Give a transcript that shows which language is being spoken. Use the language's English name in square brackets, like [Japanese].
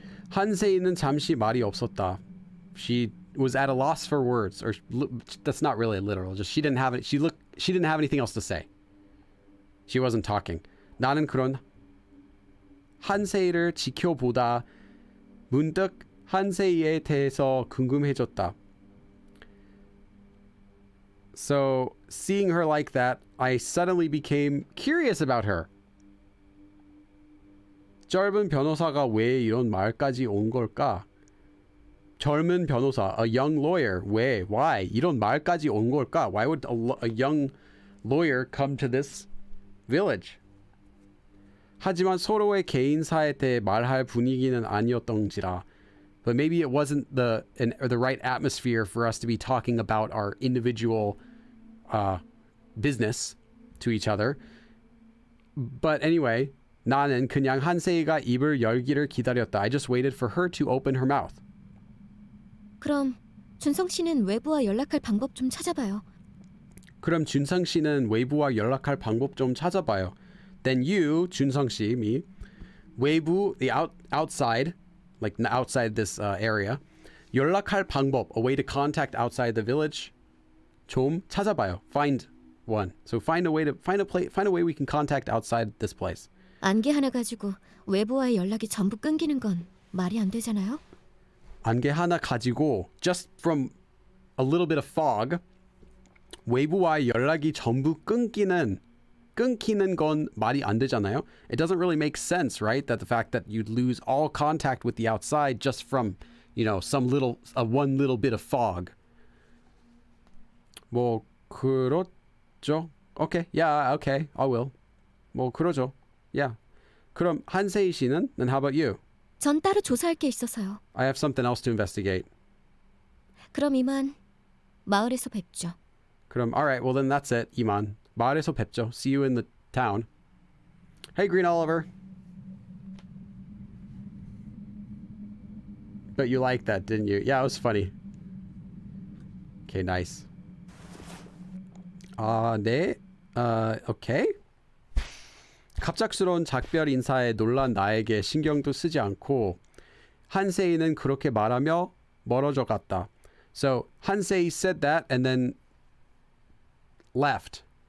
[Korean] 한세이는 잠시 말이 없었다. [English] She was at a loss for words, or that's not really literal. Just she didn't have it. She didn't have anything else to say. She wasn't talking. [Korean] 나는 그런 한세이를 지켜보다 문득 한세이에 대해서 궁금해졌다. [English] So, seeing her like that, I suddenly became curious about her. [Korean] 젊은 변호사가 왜 이런 말까지 온 걸까? 젊은 변호사, [English] a young lawyer, [Korean] 왜, [English] why, [Korean] 이런 말까지 온 걸까? [English] Why would a young lawyer come to this village? [Korean] 하지만 서로의 개인사에 대해 말할 분위기는 아니었던지라. [English] But maybe it wasn't the right atmosphere for us to be talking about our individual business to each other. But anyway, [Korean] 나는 그냥 한세이가 입을 열기를 기다렸다. [English] I just waited for her to open her mouth. [Korean] 그럼 준성 씨는 외부와 연락할 방법 좀 찾아봐요. 그럼 준성 씨는 외부와 연락할 방법 좀 찾아봐요. [English] Then you, 준성 씨, me, [Korean] 외부, [English] the outside, like outside this area, [Korean] 연락할 방법, [English] a way to contact outside the village, [Korean] 좀 찾아봐요. [English] Find one. So find a way we can contact outside this place. [Korean] 안개 하나 가지고 외부와의 연락이 전부 끊기는 건 말이 안 되잖아요. 안개 하나 가지고 [English] just from a little bit of fog [Korean] 외부와의 연락이 전부 끊기는 건 말이 안 되잖아요. [English] It doesn't really make sense, right? That the fact that you'd lose all contact with the outside just from, one little bit of fog. [Korean] 뭐 그렇죠. [English] Okay, yeah, okay, I will. [Korean] 뭐 그러죠. [English] Yeah. [Korean] 그럼 한세희 씨는? [English] Then how about you? [Korean] 전 따로 조사할 게 있어서요. [English] I have something else to investigate. [Korean] 그럼 이만 마을에서 뵙죠. 그럼 [English] alright, well then that's it. [Korean] 이만. 마을에서 뵙죠. [English] See you in the town. Hey, Green Oliver. But you liked that, didn't you? Yeah, it was funny. Okay, nice. 네. Okay. [Korean] 갑작스러운 작별 인사에 놀란 나에게 신경도 쓰지 않고 한세이는 그렇게 말하며 멀어져 갔다. [English] So Hansei said that and then left.